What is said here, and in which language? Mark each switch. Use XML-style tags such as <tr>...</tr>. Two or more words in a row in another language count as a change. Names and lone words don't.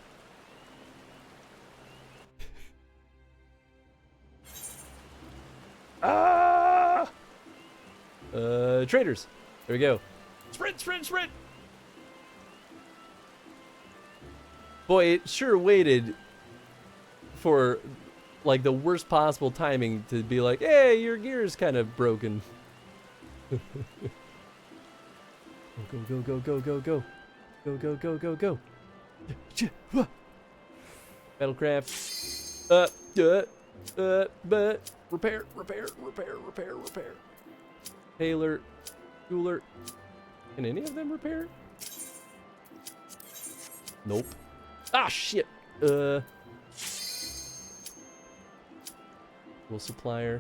<en>Traders. There we go. Sprint, sprint, sprint. Boy, it sure waited for like the worst possible timing to be like, hey, your gear's kind of broken. Go, go, go, go, go, go. Go, go, go, go, go. Battlecraft. Repair, repair, repair, repair, repair. Taylor, Cooler. Can any of them repair? Nope. Ah, shit. Tool supplier.</en>